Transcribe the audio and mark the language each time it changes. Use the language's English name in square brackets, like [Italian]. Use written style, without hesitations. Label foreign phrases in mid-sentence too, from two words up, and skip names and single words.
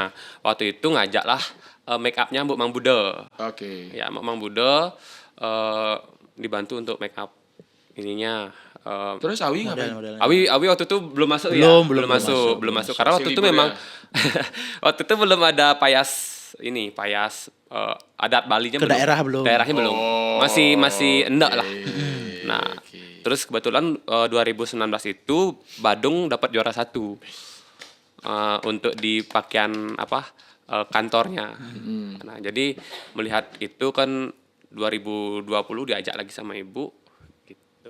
[Indonesian] Waktu itu ngajak lah [English] make upnya [Indonesian] Mbak Mang Bude. Oke. Ya Mbak Mang Bude dibantu untuk [English] make up [Indonesian] ininya. Terus Awi ngapain? Model-modelnya. Awi waktu itu belum masuk Belum masuk karena waktu Masih itu libur memang ya? waktu itu belum ada payas adat Balinya Ke daerah belum. Daerahnya belum. Oh, Masih enggak lah. oke. Nah, terus kebetulan 2019 itu Badung dapat juara 1 untuk di pakaian kantornya. Nah, jadi melihat itu kan 2020 diajak lagi sama ibu gitu.